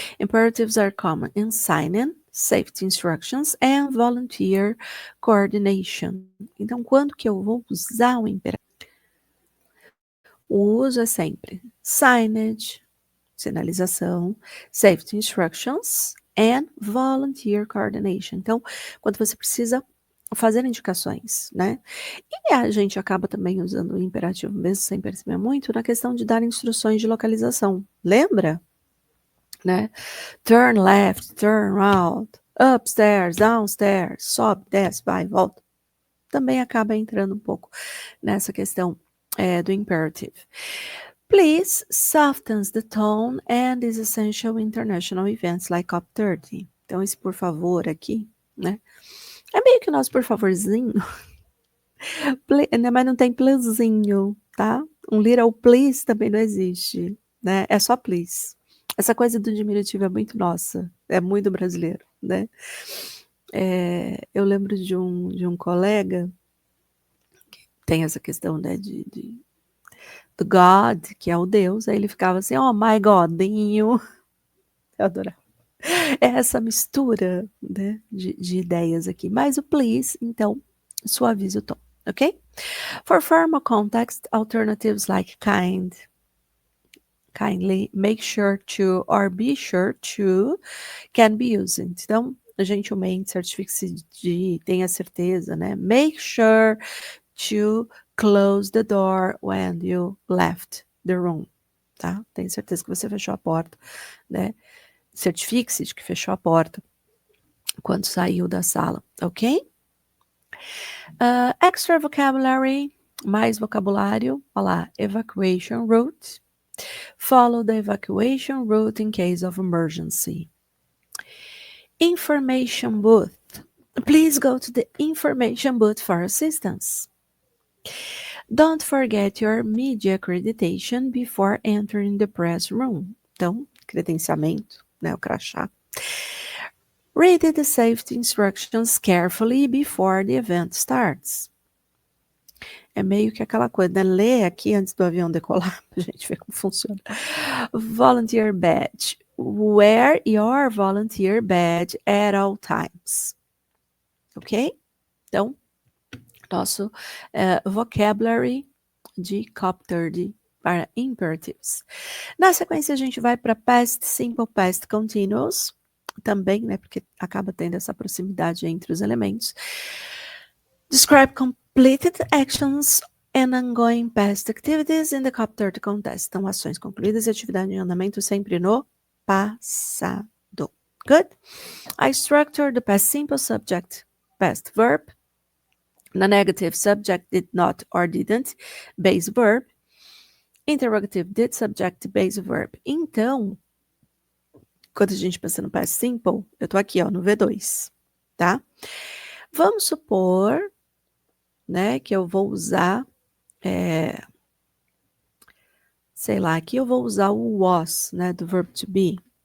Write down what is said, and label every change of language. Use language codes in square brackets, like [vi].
[en] Imperatives are common in sign-in, safety instructions and volunteer coordination. [pt] Então, quando que eu vou usar o imperativo? O uso é sempre signage, sinalização, [en] safety instructions and volunteer coordination. [pt] Então, quando você precisa fazer indicações, né? E a gente acaba também usando o imperativo mesmo sem perceber muito na questão de dar instruções de localização. Lembra? Né? [en] Turn left, turn right, upstairs, downstairs, [pt] sobe, desce, vai, volta. Também acaba entrando um pouco nessa questão do imperative. [en] Please softens the tone and is essential in international events like COP30. [pt] Então, esse por favor aqui, né? É meio que o nosso por favorzinho, mas não tem pleasinho, tá? Um little please também não existe, né? É só please. Essa coisa do diminutivo é muito nossa, é muito brasileiro, né? Eu lembro de um colega, tem essa questão, né, do God, que é o Deus, aí ele ficava assim, [en] oh my Godinho, [pt] eu adorava. É essa mistura, né, de ideias aqui, mas o please, então, suaviza o tom, ok? [en] For formal context, alternatives like kindly, make sure to, or be sure to, can be used. [pt] Então, gentilmente, certifique-se de, tenha certeza, né? [en] Make sure to close the door when you left the room, tá? [pt] Tenha certeza que você fechou a porta, né? Certifique-se de que fechou a porta quando saiu da sala, ok? [en] Extra vocabulary, [pt] mais vocabulário, olha lá, [en] evacuation route. Follow the evacuation route in case of emergency. Information booth. Please go to the information booth for assistance. Don't forget your media accreditation before entering the press room. [pt] Então, credenciamento, né, o crachá. [en] Read the safety instructions carefully before the event starts. [pt] É meio que aquela coisa, né? Lê aqui antes do avião decolar, pra gente ver como funciona. [en] Volunteer badge. Wear your volunteer badge at all times. [pt] Ok? Então, nosso vocabulary de COP30 para imperatives. Na sequência, a gente vai para past simple, past continuous, também, né, porque acaba tendo essa proximidade entre os elementos. [en] Describe completed actions and ongoing past activities in the COP30 contest. [pt] Então, ações concluídas e atividade em andamento sempre no passado. [en] Good? I structure the past simple subject, past verb. Na negative, subject did not or didn't, base verb. Interrogative, did subject, base verb. [pt] Então, quando a gente pensa no past simple, eu tô aqui, ó, no V2, tá? Vamos supor, né, que eu vou usar, sei lá, aqui eu vou usar o was, né, do verb to be.